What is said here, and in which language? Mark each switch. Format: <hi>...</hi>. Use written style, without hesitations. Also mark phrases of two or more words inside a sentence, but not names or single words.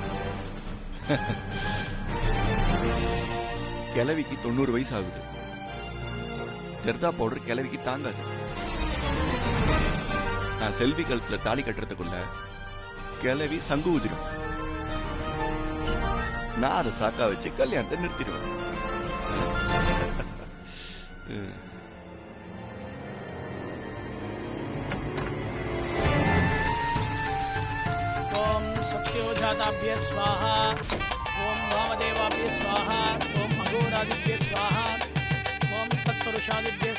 <ta>கிழவிக்கு 90 வயசு ஆகுது. ஜர்தா பவுடர் கிழவிக்கு தாங்காது. நான் செல்வி கழுத்துல தாலி கட்டுறதுக்குள்ள கிழவி சங்கு ஊதிடும். நான் அதை சாக்கா வச்சு கல்யாணத்தை நிறுத்திடுவேன்.</ta> <sa>ओम सत्योजाताभ्य स्वाहा, ओम वामदेवाभ्य स्वाहा, ओम अघोरादिभ्य स्वाहा, ओम तत्पुरुषादिभ्य</sa>